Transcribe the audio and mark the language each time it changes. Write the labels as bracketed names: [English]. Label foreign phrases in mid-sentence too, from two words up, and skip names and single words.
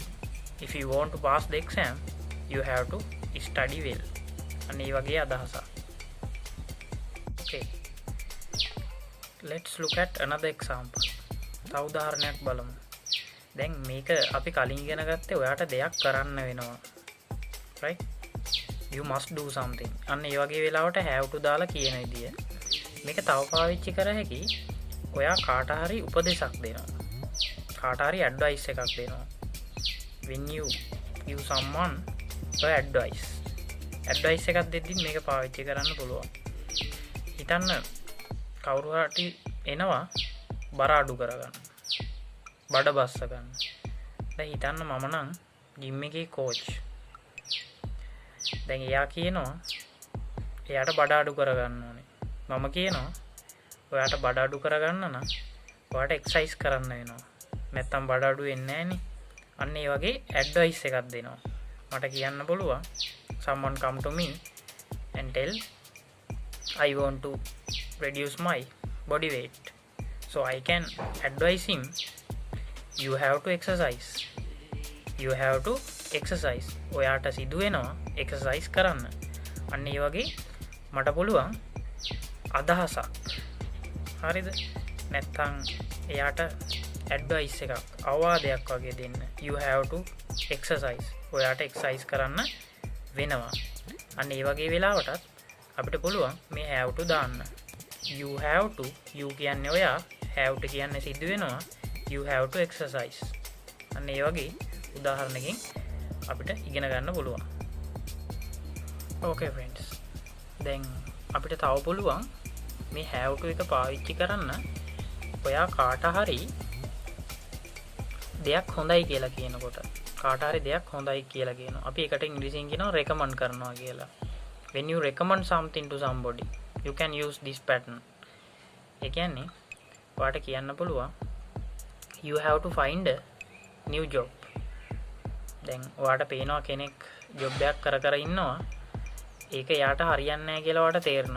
[English] If you want to pass the exam, you have to study well. [Sinhala] අන්න ඒ වගේ අදහසක්. [English] Okay. Let's look at another example. [Sinhala] තව උදාහරණයක් බලමු. දැන් මේක අපි කලින් ඉගෙන ගත්තේ ඔයාට දෙයක් කරන්න වෙනවා. [English] right? you must do something. [Sinhala] අන්න ඒ වගේ වෙලාවට [English] have to [Sinhala] දාලා කියන විදිය. මේක තව පාවිච්චි කර හැකි ඔයා කාට හරි උපදේශක් දෙනවා. කාට හරි ඇඩ්වයිස් එකක් දෙනවා. [English] when you give someone advice [Sinhala] එකක් දෙද්දි මේක පාවිච්චි කරන්න පුළුවන්. හිතන්න කවුරු හරි එනවා බර අඩු කරගන්න. බඩ බස්ස ගන්න. දැන් හිතන්න මම නම් ජිම් එකේ කෝච්. දැන් එයා කියනවා එයාට බඩ අඩු කරගන්න ඕනේ. මම කියනවා ඔයාට බඩ අඩු කරගන්න නම් ඔයාට එක්සර්සයිස් කරන්න වෙනවා. නැත්තම් බඩ අඩු වෙන්නේ නැහනේ. අන්න ඒ වගේ ඇඩ්වයිස් එකක් දෙනවා. මට කියන්න පුළුවන් [English] someone come to me and tell I want to reduce my body weight. So I can advise him you have to exercise. You have to exercise. [Sinhala] ඔයාට සිදු වෙනවා එක්සර්සයිස් කරන්න. අන්න ඒ වගේ මට පුළුවන් අදහසක්. හරිද? නැත්තම් එයාට ඇඩ්වයිස් එකක් අවවාදයක් වගේ දෙන්න. [English] You have to exercise. [Sinhala] ඔයාට එක්සර්සයිස් කරන්න වෙනවා. අන්න ඒ වගේ වෙලාවටත් අපිට පුළුවන් මේ [English] have to [Sinhala] දාන්න. [English] You have to, you [Sinhala] කියන්නේ ඔයා, [English] have to [Sinhala] කියන්නේ සිද්ධ වෙනවා. [English] You have to exercise. [Sinhala] අන්න ඒ වගේ උදාහරණකින් අපිට ඉගෙන ගන්න පුළුවන්. [English] Okay friends. [Sinhala] දැන් අපිට තව පුළුවන් මේ [English] have to [Sinhala] එක පාවිච්චි කරන්න ඔයා කාට හරි දෙයක් හොඳයි කියලා කියනකොට කාට හරි දෙයක් හොඳයි කියලා කියනවා. අපි ඒකට ඉංග්‍රීසියෙන් කියනවා recommend කරනවා කියලා. [English] When you recommend something to somebody, you can use this pattern. [Sinhala] ඒ කියන්නේ ඔයාට කියන්න පුළුවන් [English] you have to find a new job. [Sinhala] දැන් ඔයාට පේනවා කෙනෙක් ජොබ් එකක් කර ඉන්නවා. ඒක එයාට හරියන්නේ නැහැ කියලා ඔයාට තේරෙනවා.